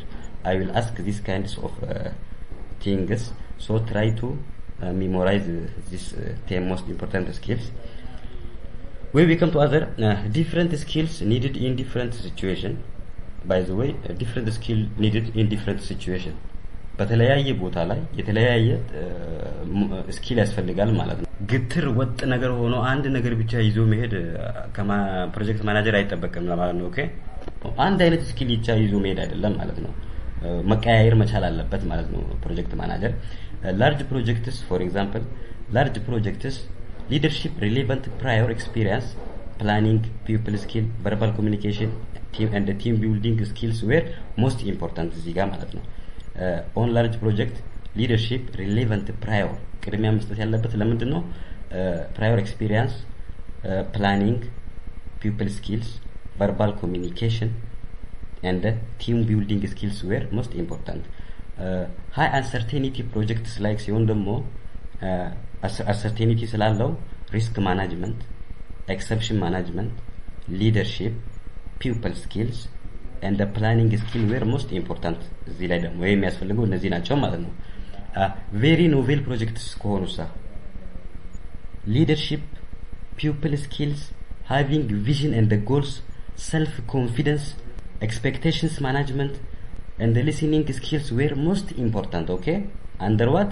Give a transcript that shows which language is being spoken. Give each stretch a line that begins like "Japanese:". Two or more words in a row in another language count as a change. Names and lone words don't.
English: I will ask these kinds of things, so try to memorize these 10 most important skills. When we come to other different skills needed in different situation. By the way, different skill needed in different situation.
Amharic: በተለያየ ቦታ ላይ የተለያየ ስኪል ያስፈልጋል ማለት ነው። ግትር ወጥ ነገር ሆኖ አንድ ነገር ብቻ ይዞ መሄድ
English: project manager
Amharic: አይጠበቅም ማለት ነው። ኦኬ፣ አንድ አይነት ስኪል ብቻ ይዞ መሄድ አይደለም ማለት ነው። መቀያየር መቻል አለበት ማለት ነው
English: project manager። large projects, for example, large projects, leadership relevant prior experience, planning, people skill, verbal communication, team and the team building skills were most important
Amharic: እዚህ ጋር ማለት ነው።
English: on large project leadership relevant prior
Amharic: ቅድሚያ መስጠት ያለበት ለምንድን ነው?
English: prior experience, planning, people skills, verbal communication and team building skills were most important. high uncertainty projects like
Amharic: ሲሆን ደግሞ
English: uncertainty ስላለው risk management, exception management, leadership, people skills and the planning skill were most important.
Amharic: እዚህ ላይ ደግሞ የሚያስፈልገው እነዚህ ናቸው ማለት ነው።
English: very novel projects ከሆኑሳ leadership, people skills, having vision and the goals, self confidence, expectations management and the listening skills were most important. Okay, under what?